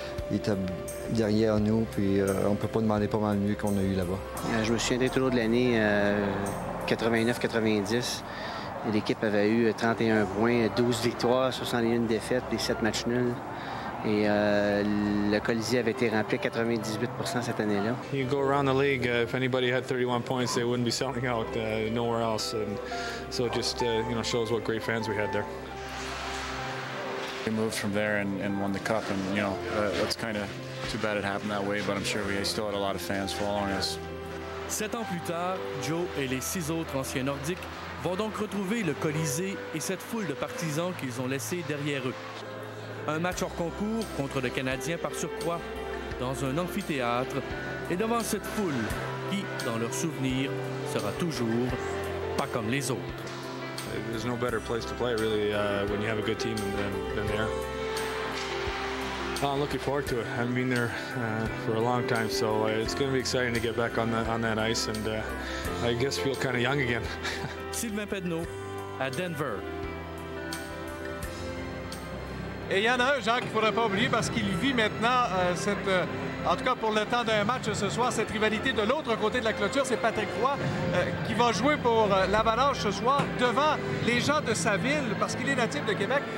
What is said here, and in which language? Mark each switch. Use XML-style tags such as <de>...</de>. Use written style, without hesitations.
<fr>Il était derrière nous, puis on ne peut pas demander pas mal mieux qu'on a eu là-bas. Je me souviendrai tout au long de l'année 89-90. L'équipe avait eu 31 points, 12 victoires, 61 défaites, les 7 matchs nuls. Et le Colisée avait été rempli à 98% cette année-là.</fr> <en>You go around the league, if anybody had 31 points, they wouldn't be selling out nowhere else. And so it just you know, shows what great fans we had there. We moved from there and won the cup, and you know that's kind of too bad it happened that way. But I'm sure we still had a lot of fans following us.</en> <fr>7 ans plus tard, Joe et les 6 autres anciens Nordiques vont donc retrouver le Colisée et cette foule de partisans qu'ils ont laissés derrière eux. Un match hors concours contre le Canadien par surcroît, dans un amphithéâtre, et devant cette foule qui, dans leurs souvenirs, sera toujours pas comme les autres.</fr> <en>There's no better place to play, really, when you have a good team than there. I'm looking forward to it. I haven't been there for a long time, so it's going to be exciting to get back on that ice and I guess feel kind of young again.</en> <fr>Sylvain Pedneau à Denver. Et il y en a un, Jean, qu'il ne faudrait pas oublier parce qu'il vit maintenant en tout cas pour le temps d'un match ce soir, cette rivalité de l'autre côté de la clôture. C'est Patrick Roy qui va jouer pour l'Avalanche ce soir devant les gens de sa ville parce qu'il est natif de Québec.</fr>